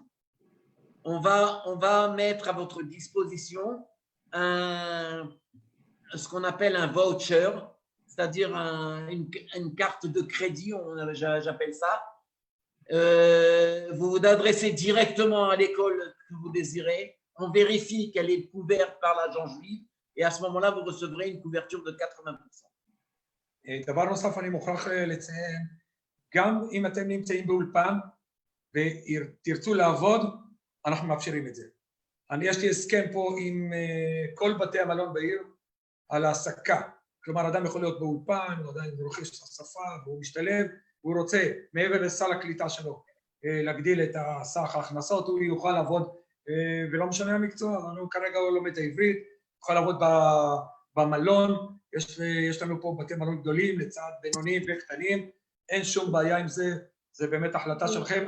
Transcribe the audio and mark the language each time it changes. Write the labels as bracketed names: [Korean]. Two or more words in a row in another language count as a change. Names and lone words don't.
[French] On va mettre à votre disposition ce qu'on appelle un voucher, c'est-à-dire une carte de crédit, j'appelle ça. Vous vous adressez directement à l'école que vous désirez, on vérifie qu'elle est couverte par l'agent juif et à ce moment-là, vous recevrez une couverture de 80%. [Hebrew] דבר נוסף אני מוכרח לציין, גם אם אתם נמצאים באולפן ותרצו לעבוד, אנחנו מאפשרים את זה. יש לי הסכם פה עם כל בתי המלון בעיר על העסקה. כלומר, אדם יכול להיות באולפן, הוא עדיין רוכש שפה, והוא משתלב, והוא רוצה, מעבר לסל הקליטה שלו, להגדיל את סך ההכנסות, הוא יוכל לעבוד, ולא משנה המקצוע, כרגע הוא לומד העברית, יוכל לעבוד במלון, יש לנו פה בתי מלון גדולים, לצד בינוניים וקטנים, אין שום בעיה עם זה, זה באמת החלטה שלכם.